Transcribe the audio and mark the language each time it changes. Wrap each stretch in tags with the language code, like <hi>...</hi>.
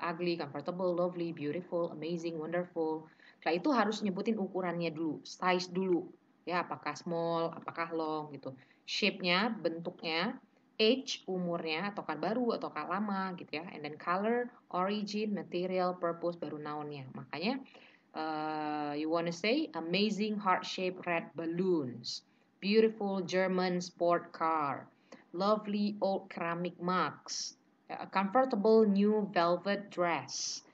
<en>Ugly, comfortable, lovely, beautiful, amazing, wonderful.</en> <id>Nah itu harus nyebutin ukurannya dulu, size dulu, ya apakah small, apakah long gitu. Shape-nya, bentuknya, age, umurnya, ataukah baru, ataukah lama gitu ya.</id> <en>And then color, origin, material, purpose, baru noun-nya.</en> <id>Makanya</id> <en>you wanna say amazing heart-shaped red balloons, beautiful German sport car, lovely old ceramic mugs, a comfortable new velvet dress.</en>